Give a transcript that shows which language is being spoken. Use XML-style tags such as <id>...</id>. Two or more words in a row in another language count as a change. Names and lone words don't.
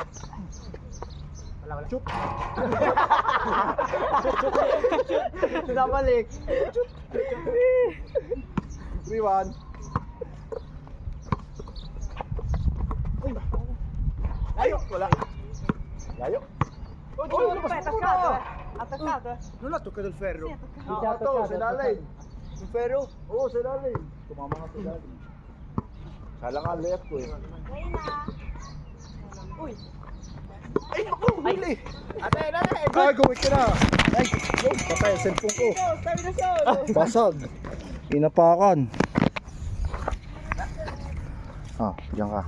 <tl>Shoot. Nabalik. 3-1. Layo, wala. Layo.</tl> <it>Attaccato. Non ha toccato il ferro. No, No, toccato, se da lei. Il ferro? Oo, se da lei.</it> <tl>Tumama nga sa dali. Kala nga left ko eh. Uy. Ay, naku, huli. Ate, ate. Ay, gawin ka na. Ay, patay ang cellphone ko. Sabi na solo. Basag. Inapakan. Ah, diyan ka.</tl>